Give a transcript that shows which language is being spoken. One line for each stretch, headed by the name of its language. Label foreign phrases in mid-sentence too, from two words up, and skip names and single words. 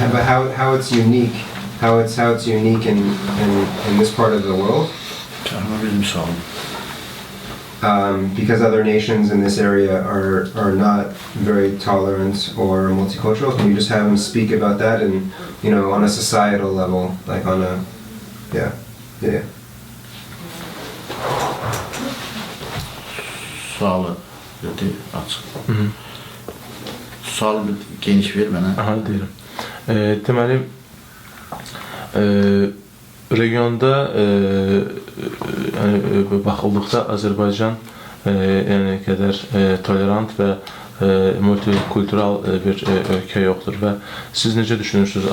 English: but how it's unique, how it's unique in this part of the world? Because other nations in this area are not very tolerant or multicultural. Can you just have him speak about that and on a societal level, like on a yeah.
Azerbaijani: Sualı dedi açıq. Sualı geniş ver mənə. Aha, deyirəm. Deməli, regionda baxıldıqda Azərbaycan yəni qədər tolerant və multikultural bir ölkə yoxdur və siz necə düşünürsünüz?